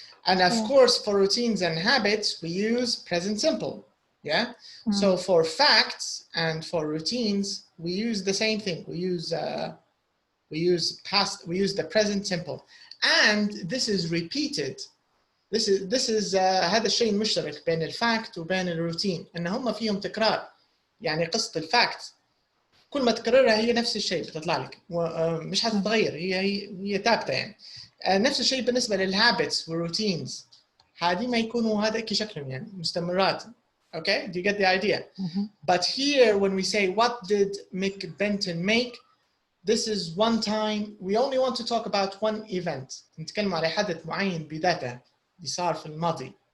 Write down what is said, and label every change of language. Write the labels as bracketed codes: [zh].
[en] And of course, for routines and habits, we use present simple. Yeah. So for facts and for routines, we use the same thing. We use past. We use the present simple, and this is repeated. This is [ar] هذا الشيء المشترك بين الفاكت وبين الروتين، ان هم فيهم تكرار. يعني قصة الفاكت كل ما تكررها هي نفس الشيء بتطلع لك، مش هتتغير، هي ثابتة يعني. نفس الشيء بالنسبة للهابتس والروتينز، هذه ما يكونوا هذاك شكلهم يعني مستمرات. [en] Okay, do you get the idea? But here when we say what did Mick Benton make, this is one time. We only want to talk about one event. [ar] نتكلم على حدث معين بذاته اللي صار في الماضي.